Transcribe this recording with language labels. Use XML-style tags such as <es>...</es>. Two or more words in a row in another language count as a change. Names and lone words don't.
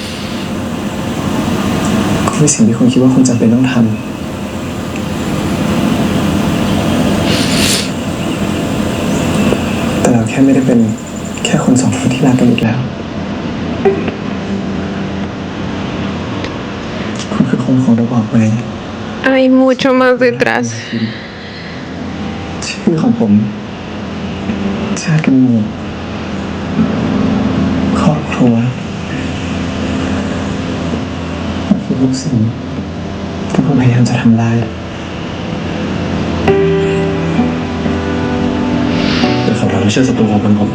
<th>คุณมีสิ่งที่คุณคิดว่าคุณจำเป็นต้องทำ แต่เราแค่ไม่ได้เป็นแค่คนสองคนที่รักกันอีกแล้ว คุณคือคนของเราบอกไว้</th> <es>Hay mucho más detrás.</es> <th>ชื่อของผมชาติกำเนิดครอบครัวมันคือทุกสิ่งที่ผมพยายามจะทำลาย แต่ฝ่าบาทไม่ใช่ศัตรูของผม</th>